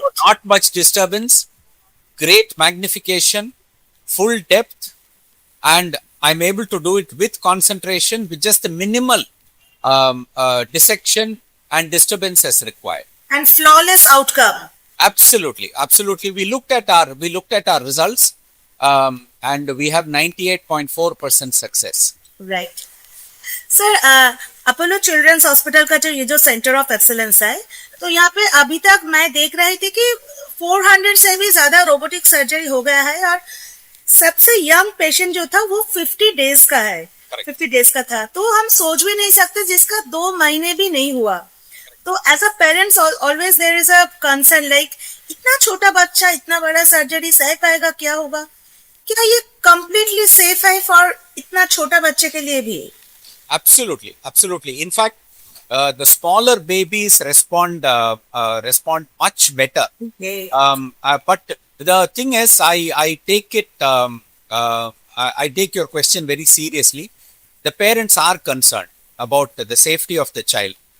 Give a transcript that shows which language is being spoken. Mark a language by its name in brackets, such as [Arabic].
[English] So not much disturbance, great magnification, full depth, and I'm able to do it with concentration, with just the minimal dissection and disturbance as required. And flawless outcome. Absolutely, absolutely. We looked at our results, and we have 98.4% success. Right. [Hindi] Sir, Apollo children's hospital का जो ये जो centre of excellence है, तो यहाँ पे अभी तक मैं देख रही थी कि 400 से भी ज्यादा रोबोटिक सर्जरी हो गया है, और सबसे यंग पेशेंट जो था वो 50 डेज का है। [English] Correct. [Hindi] 50 डेज का था, तो हम सोच भी नहीं सकते जिसका 2 महीने भी नहीं हुआ। तो [English] as a parents always there is a concern, [Hindi] like इतना छोटा बच्चा इतना बड़ा सर्जरी सह पाएगा, क्या होगा? क्या ये कंप्लीटली सेफ है फॉर इतना छोटा बच्चे के लिए भी? [English] Absolutely, absolutely. In fact, the smaller babies respond much better. Okay. But the thing is, I take it. I take your question very seriously. The parents are concerned about the safety of the child.